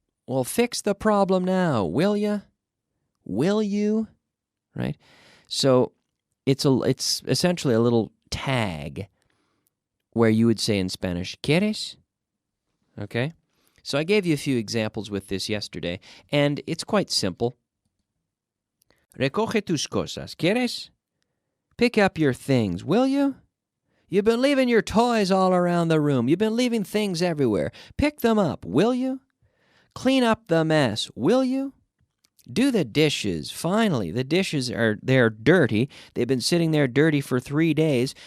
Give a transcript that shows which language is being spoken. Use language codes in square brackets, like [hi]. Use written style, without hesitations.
[en] Well, fix the problem now, will ya? Will you? Right? So it's essentially a little tag where you would say in Spanish, [es] ¿quieres? [en] Okay? So I gave you a few examples with this yesterday, and it's quite simple. [es] Recoge tus cosas, ¿quieres? [en] Pick up your things, will you? You've been leaving your toys all around the room. You've been leaving things everywhere. Pick them up, will you? Clean up the mess, will you? Do the dishes. Finally, the dishes they're dirty. They've been sitting there dirty for 3 days.